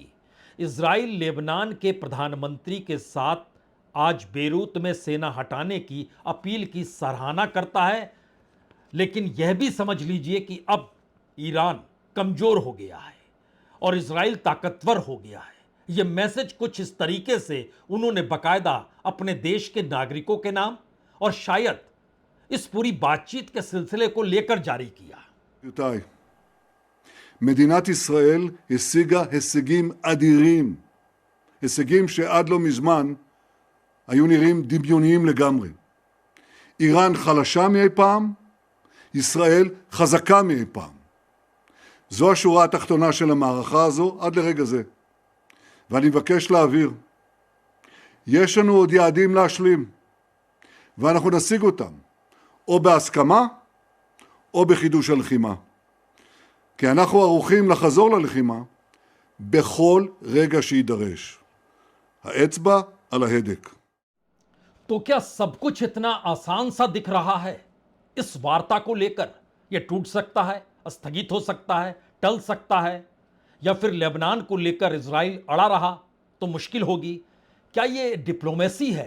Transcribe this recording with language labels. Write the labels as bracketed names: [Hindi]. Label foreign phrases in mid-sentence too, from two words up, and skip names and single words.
[Hindi] इजराइल लेबनान के प्रधानमंत्री के साथ आज बेरूत में सेना हटाने की अपील की सराहना करता है, लेकिन यह भी समझ लीजिए कि अब ईरान कमजोर हो गया है और इजराइल ताकतवर हो गया है। यह मैसेज कुछ इस तरीके से उन्होंने बकायदा अपने देश के नागरिकों के नाम और शायद इस पूरी बातचीत के सिलसिले को लेकर जारी किया। [Hebrew] גבירותיי, מדינת ישראל השיגה הישגים אדירים, הישגים שעד לא מזמן היו נראים דמיוניים לגמרי. איראן חלשה מאי פעם, ישראל חזקה מאי פעם. זו השורה התחתונה של המערכה הזו עד לרגע זה. ואני מבקש להבהיר, יש לנו עוד יעדים להשלים, ואנחנו נשיג אותם, או בהסכמה, או בחידוש הלחימה. כי אנחנו ערוכים לחזור ללחימה בכל רגע שידרש. האצבע על ההדק. [Hindi] तो क्या सब कुछ इतना आसान सा दिख रहा है? इस वार्ता को लेकर यह टूट सकता है, स्थगित हो सकता है, टल सकता है, या फिर लेबनान को लेकर इजराइल अड़ा रहा तो मुश्किल होगी। क्या यह डिप्लोमेसी है?